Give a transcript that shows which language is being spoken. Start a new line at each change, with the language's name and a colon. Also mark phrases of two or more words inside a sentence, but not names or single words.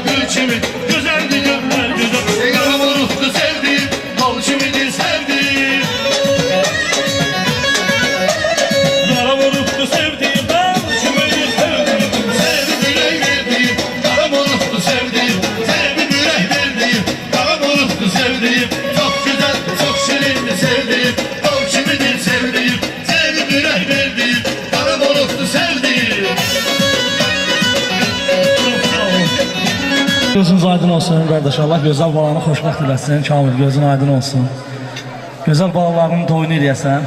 Azerbaijani: kimi gözəldi gözlər gözəl Qara bulutlu sevdim, bal kimidir sevdim Qara bulutlu sevdim, bal kimidir sevdim Sevdim ürək verdim, qara bulutlu sevdim Sevdim ürək verdim, qara bulutlu sevdim
Turkish: Çok güzel, çok şirinli sevdim
Azerbaijani: Bal kimidir sevdim Sevdim ürək verdim, qara bulutlu sevdim Gözünüz aydın olsun qardaş. Allah gözəl balanı xoşbəxt eləsin. Kamil gözün aydın olsun. Gözəl balalarının toyunu eləyəsən.